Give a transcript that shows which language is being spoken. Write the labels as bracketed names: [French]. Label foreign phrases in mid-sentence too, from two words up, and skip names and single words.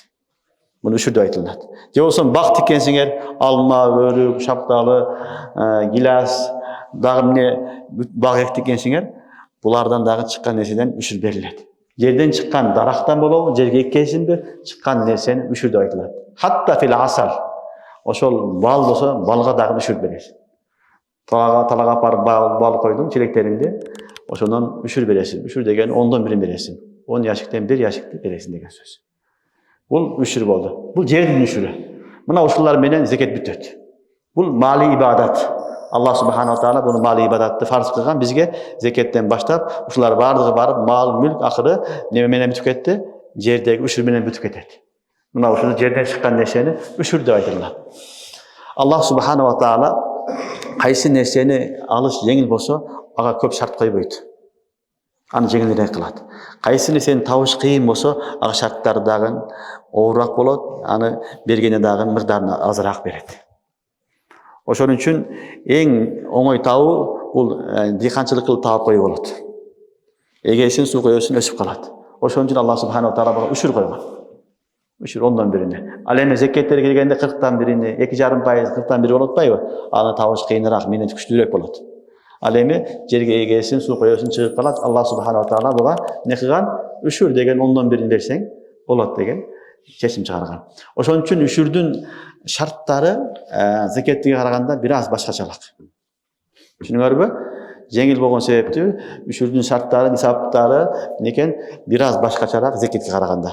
[Kyrgyz] Муну үшүр деп айтылат. Же болсо бак тиккенсиңер, алма, өрүк, шапталы, гилас, дагы эмне бак эктикенсиңер, булардан дагы чыккан нерседен үшүр берилет. Жерден чыккан дарактан болобу, жерге эккенсинби, чыккан нерсени үшүр деп айтылат. [Arabic] حتى في العسل. [Kyrgyz] Ошол бал болсо, балга дагы үшүр бересиң. Талага апарып бал койдуң челектеринде, ошондон үшүр бересиң. Үшүр деген 1/10 бересиң. 10 яшиктен 1 яшикти бересиң деген сөз. Бул үшүр болду. Бул жердин үшүрү. Мына ушулар менен зекет бүтөт. Бул мали ибадат. Аллах [Arabic] سبحانه وتعالى [Kyrgyz] буну мали ибадатты фарз кылган, бизге зекеттен баштап, ушулар бардыгы барып, мал, мүлк акыры неме менен бүтүп кетти? Жердеги үшүр менен бүтүп кетет. Мына ушул жерден чыккан нерсени үшүр деп айтылат. Аллах [Arabic] سبحانه وتعالى [Kyrgyz] кайсы нерсени алыш жеңил болсо, ага көп шарт койбойт. Аны жеңилирээк кылат. Кайсы нерсени табыш кыйын болсо, ага шарттары дагы оорураак болот, аны бергене дагы мыкдарын азыраак берет. Ошон үчүн эң оңой табуу бул дыйканчылык кылып таап коюу болот. Эгесин, суу коесун, өсүп калат. Ошон үчүн Аллах [Arabic] سبحانه وتعالى [Kyrgyz] буга үшүр койгон. Үшүр 1/10. Ал эми зекеттер келгенде 40/1, 2,5%, 40/1 болуп атпайбы? Аны табыш кыйыныраак, менен күчтүүрөөк болот. Ал эми жерге эгесин, суу коесун чыгып калат. Аллах [Arabic] سبحانه وتعالى [Kyrgyz] буга не кылган? Үшүр деген 1/10 берсең болот деген чечим чыгарган. Ошон үчүн үшүрдүн шарттары зекеттиге караганда бир аз башкачалык. Түшүнүңөрбү? Жеңил болгон себептүү үшүрдүн шарттары, нисаптары некен бир аз башкачараак зекетке караганда.